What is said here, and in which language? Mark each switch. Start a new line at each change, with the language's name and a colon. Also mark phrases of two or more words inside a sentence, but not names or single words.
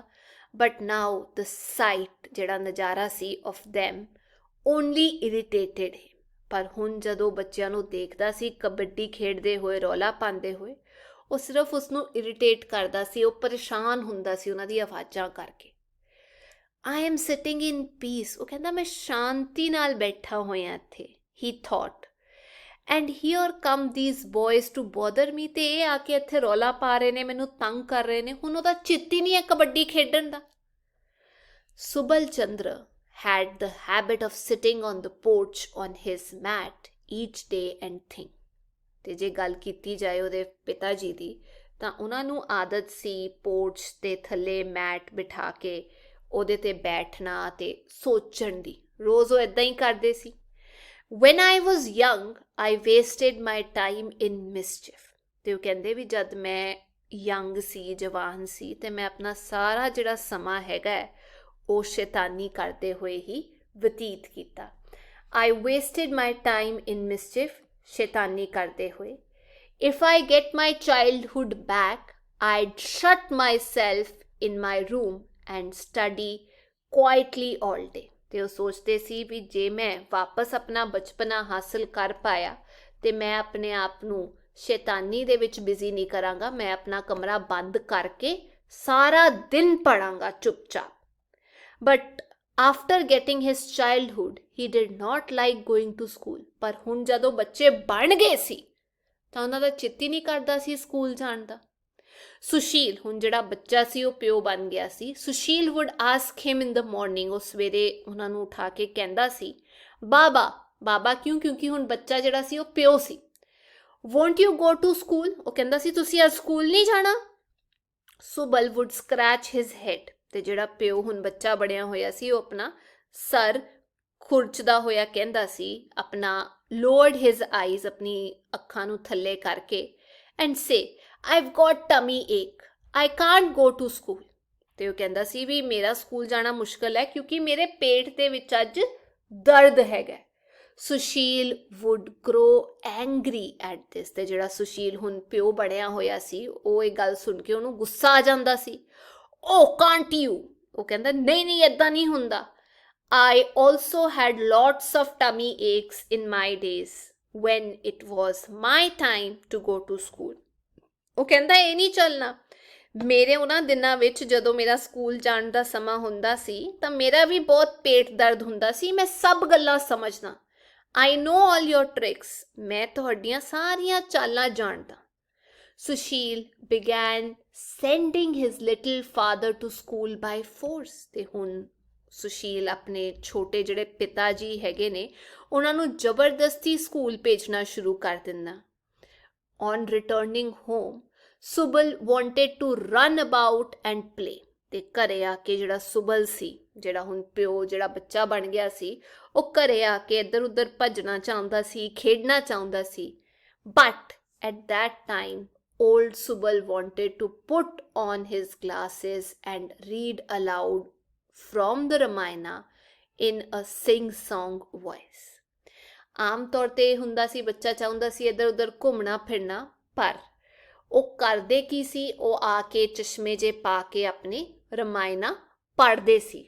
English: but now the sight
Punjabi: ਜਿਹੜਾ ਨਜ਼ਾਰਾ ਸੀ
English: of them only irritated him।
Punjabi: ਪਰ ਹੁਣ ਜਦੋਂ ਬੱਚਿਆਂ ਨੂੰ ਦੇਖਦਾ ਸੀ ਕਬੱਡੀ ਖੇਡਦੇ ਹੋਏ, ਰੌਲਾ ਪਾਉਂਦੇ ਹੋਏ, ਉਹ ਸਿਰਫ ਉਸਨੂੰ ਇਰੀਟੇਟ ਕਰਦਾ ਸੀ, ਉਹ ਪਰੇਸ਼ਾਨ ਹੁੰਦਾ ਸੀ ਉਹਨਾਂ ਦੀ ਆਵਾਜ਼ਾਂ ਕਰਕੇ।
English: I am sitting in peace।
Punjabi: ਉਹ ਕਹਿੰਦਾ ਮੈਂ ਸ਼ਾਂਤੀ ਨਾਲ ਬੈਠਾ ਹੋਇਆ ਇੱਥੇ।
English: he thought and here come these boys to bother me,
Punjabi: ਤੇ ਇਹ ਆ ਕੇ ਇੱਥੇ ਰੌਲਾ ਪਾ ਰਹੇ ਨੇ, ਮੈਨੂੰ ਤੰਗ ਕਰ ਰਹੇ ਨੇ। ਹੁਣ ਉਹਦਾ ਚਿੱਤ ਹੀ ਨਹੀਂ ਹੈ ਕਬੱਡੀ ਖੇਡਣ ਦਾ।
English: ਸੁਬਲ ਚੰਦਰ had the habit of sitting on the porch on his mat each day and think।
Punjabi: ਤੇ ਜੇ ਗੱਲ ਕੀਤੀ ਜਾਏ ਉਹਦੇ ਪਿਤਾ ਜੀ ਦੀ, ਤਾਂ ਉਹਨਾਂ ਨੂੰ ਆਦਤ ਸੀ ਪੋਰਚ ਦੇ ਥੱਲੇ ਮੈਟ ਬਿਠਾ ਕੇ ਉਹਦੇ ਤੇ ਬੈਠਣਾ ਤੇ ਸੋਚਣ ਦੀ। ਰੋਜ਼ ਉਹ ਇੱਦਾਂ ਹੀ ਕਰਦੇ ਸੀ।
English: When I was young, I wasted my time in mischief।
Punjabi: ਤੇ ਉਹ ਕਹਿੰਦੇ ਵੀ ਜਦ ਮੈਂ ਯੰਗ ਸੀ, ਜਵਾਨ ਸੀ, ਤੇ ਮੈਂ ਆਪਣਾ ਸਾਰਾ ਜਿਹੜਾ ਸਮਾਂ ਹੈਗਾ ਹੈ ਉਹ ਸ਼ੈਤਾਨੀ ਕਰਦੇ ਹੋਏ ਹੀ ਬਤੀਤ ਕੀਤਾ।
English: I wasted my time in mischief,
Punjabi: ਸ਼ੈਤਾਨੀ ਕਰਦੇ ਹੋਏ।
English: If I get my childhood back, I'd shut myself in my room and study quietly all day।
Punjabi: ਤੇ ਉਹ ਸੋਚਦੇ ਸੀ ਵੀ ਜੇ ਮੈਂ ਵਾਪਸ ਆਪਣਾ ਬਚਪਨਾ ਹਾਸਲ ਕਰ ਪਾਇਆ ਤੇ ਮੈਂ ਆਪਣੇ ਆਪ ਨੂੰ ਸ਼ੈਤਾਨੀ ਦੇ ਵਿੱਚ ਬਿਜ਼ੀ ਨਹੀਂ ਕਰਾਂਗਾ, ਮੈਂ ਆਪਣਾ ਕਮਰਾ ਬੰਦ ਕਰਕੇ ਸਾਰਾ ਦਿਨ ਪੜਾਂਗਾ ਚੁੱਪਚਾਪ।
English: But after getting his childhood, he did not like going to school।
Punjabi: ਪਰ ਹੁਣ ਜਦੋਂ ਬੱਚੇ ਬਣ ਗਏ ਸੀ ਤਾਂ ਉਹਨਾਂ ਦਾ ਚਿੱਤ ਹੀ ਨਹੀਂ ਕਰਦਾ ਸੀ ਸਕੂਲ ਜਾਣ ਦਾ। ਸੁਸ਼ੀਲ, ਹੁਣ ਜਿਹੜਾ ਬੱਚਾ ਸੀ ਉਹ ਪਿਓ ਬਣ ਗਿਆ ਸੀ।
English: ਸੁਸ਼ੀਲ would ask him in the morning,
Punjabi: ਉਹ ਸਵੇਰੇ ਉਹਨਾਂ ਨੂੰ ਉਠਾ ਕੇ ਕਹਿੰਦਾ ਸੀ ਬਾਬਾ। ਬਾਬਾ ਕਿਉਂ? ਕਿਉਂਕਿ ਹੁਣ ਬੱਚਾ ਜਿਹੜਾ ਸੀ ਉਹ ਪਿਓ ਸੀ।
English: won't you go to school?
Punjabi: ਉਹ ਕਹਿੰਦਾ ਸੀ ਤੁਸੀਂ ਅੱਜ ਸਕੂਲ ਨਹੀਂ ਜਾਣਾ। ਸੁਬਲ
English: would scratch his head,
Punjabi: ਤੇ ਜਿਹੜਾ ਪਿਓ ਹੁਣ ਬੱਚਾ ਬਣਿਆ ਹੋਇਆ ਸੀ ਉਹ ਆਪਣਾ ਸਰ ਖੁਰਚਦਾ ਹੋਇਆ ਕਹਿੰਦਾ ਸੀ, ਆਪਣਾ
English: lowered his eyes,
Punjabi: ਆਪਣੀ ਅੱਖਾਂ ਨੂੰ ਥੱਲੇ ਕਰਕੇ,
English: and say I've got tummy ache, I can't go to school।
Punjabi: ਤੇ ਉਹ ਕਹਿੰਦਾ ਸੀ ਵੀ ਮੇਰਾ ਸਕੂਲ ਜਾਣਾ ਮੁਸ਼ਕਲ ਹੈ ਕਿਉਂਕਿ ਮੇਰੇ ਪੇਟ ਦੇ ਵਿੱਚ ਅੱਜ ਦਰਦ ਹੈਗਾ।
English: ਸੁਸ਼ੀਲ would grow angry at this,
Punjabi: ਤੇ ਜਿਹੜਾ ਸੁਸ਼ੀਲ ਹੁਣ ਪਿਓ ਬਣਿਆ ਹੋਇਆ ਸੀ ਉਹ ਇਹ ਗੱਲ ਸੁਣ ਕੇ ਉਹਨੂੰ ਗੁੱਸਾ ਆ ਜਾਂਦਾ ਸੀ।
English: Oh, can't you?
Punjabi: ਉਹ ਕਹਿੰਦਾ ਨਹੀਂ ਨਹੀਂ ਏਦਾਂ ਨਹੀਂ ਹੁੰਦਾ।
English: I also had lots of tummy aches in my days when it was my time to go to school।
Punjabi: ਉਹ ਕਹਿੰਦਾ ਇਹ ਨਹੀਂ ਚੱਲਣਾ। ਮੇਰੇ ਉਹਨਾਂ ਦਿਨਾਂ ਵਿੱਚ ਜਦੋਂ ਮੇਰਾ ਸਕੂਲ ਜਾਣ ਦਾ ਸਮਾਂ ਹੁੰਦਾ ਸੀ ਤਾਂ ਮੇਰਾ ਵੀ ਬਹੁਤ ਪੇਟ ਦਰਦ ਹੁੰਦਾ ਸੀ। ਮੈਂ ਸਭ ਗੱਲਾਂ ਸਮਝਦਾ।
English: I know all your tricks।
Punjabi: ਮੈਂ ਤੁਹਾਡੀਆਂ ਸਾਰੀਆਂ ਚਾਲਾਂ ਜਾਣਦਾ।
English: ਸੁਸ਼ੀਲ began sending his little father to school by force।
Punjabi: ਤੇ ਹੁਣ ਸੁਸ਼ੀਲ ਆਪਣੇ ਛੋਟੇ ਜਿਹੜੇ ਪਿਤਾ ਜੀ ਹੈਗੇ ਨੇ ਉਹਨਾਂ ਨੂੰ ਜ਼ਬਰਦਸਤੀ ਸਕੂਲ ਭੇਜਣਾ ਸ਼ੁਰੂ ਕਰ ਦਿੰਦਾ।
English: On returning home, ਸੁਬਲ wanted to run about and play।
Punjabi: ਤੇ ਘਰੇ ਆ ਕੇ ਜਿਹੜਾ ਸੁਬਲ ਸੀ, ਜਿਹੜਾ ਹੁਣ ਪਿਓ ਜਿਹੜਾ ਬੱਚਾ ਬਣ ਗਿਆ ਸੀ, ਉਹ ਘਰੇ ਆ ਕੇ ਇੱਧਰ ਉੱਧਰ ਭੱਜਣਾ ਚਾਹੁੰਦਾ ਸੀ, ਖੇਡਣਾ ਚਾਹੁੰਦਾ ਸੀ।
English: But at that time, old Subal wanted to put on his glasses and read aloud from the Ramayana in a sing-song voice।
Punjabi: ਆਮ ਤੌਰ ਤੇ ਹੁੰਦਾ ਸੀ ਬੱਚਾ ਚਾਹੁੰਦਾ ਸੀ ਇੱਧਰ ਉੱਧਰ ਘੁੰਮਣਾ ਫਿਰਨਾ, ਪਰ ਉਹ ਕਰਦੇ ਕੀ ਸੀ, ਉਹ ਆ ਕੇ ਚਸ਼ਮੇ ਜੇ ਪਾ ਕੇ ਆਪਣੇ ਰਮਾਇਣਾ ਪੜ੍ਹਦੇ ਸੀ।